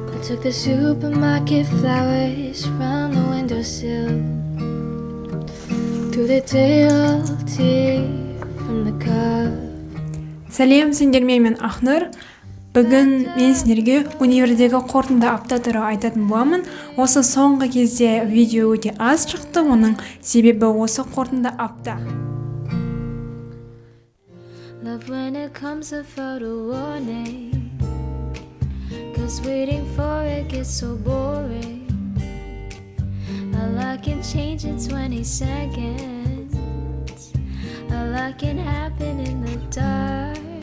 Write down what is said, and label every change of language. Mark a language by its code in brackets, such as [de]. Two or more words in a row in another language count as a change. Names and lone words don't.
[en] Took the supermarket flowers from the windowsill to the tail tea from the cup. [kk] Сәлем, сендермен мен Ақнұр. Бүгін мен сендерге универдегі қорытынды апта туралы айтатын боламын. Осы соңғы кезде видео өте аз шықты, оның себебі осы қорытынды апта. [en] Love when it comes without a warning, 'cause waiting for it gets so boring. A lot can change in 20 seconds. A lot can happen in the dark.